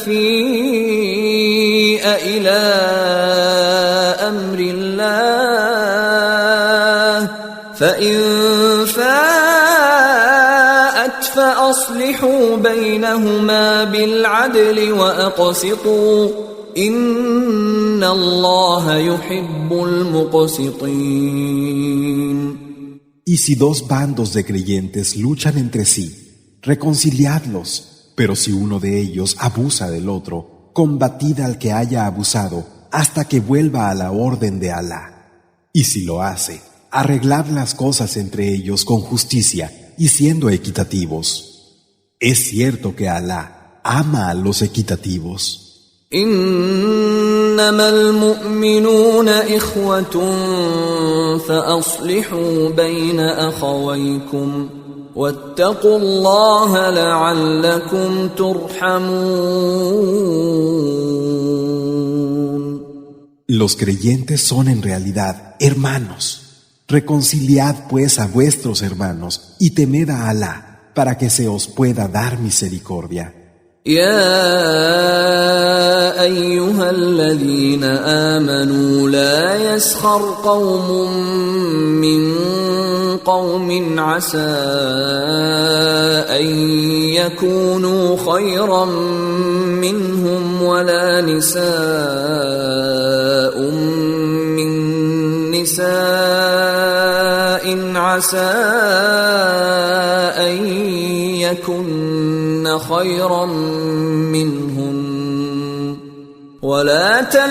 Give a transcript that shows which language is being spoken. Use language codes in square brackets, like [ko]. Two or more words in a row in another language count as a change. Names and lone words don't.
[ar] تفيء إلى أمر الله فإن فاءت فأصلحوا بينهما بالعدل وأقسطوا إن الله يحب المقسطين. [es] Y si dos bandos de creyentes luchan entre sí, reconciliadlos, pero si uno de ellos abusa del otro, combatid al que haya abusado hasta que vuelva a la orden de Alá. Y si lo hace, arreglad las cosas entre ellos con justicia y siendo equitativos. Es cierto que Alá ama a los equitativos. [ar] إنما المؤمنون إخوة فأصلحوا بين أخويكم واتقوا الله لعلكم ترحمون. [es] Los creyentes son en realidad hermanos. Reconciliad pues a vuestros hermanos y temed a Alá para que se os pueda dar misericordia. [ar] يا أيها الذين آمنوا لا يسخر قوم من قوم عسى أن يكونوا خيرا منهم ولا نساء من نساء عسى أن يكن خيرا منهن ولا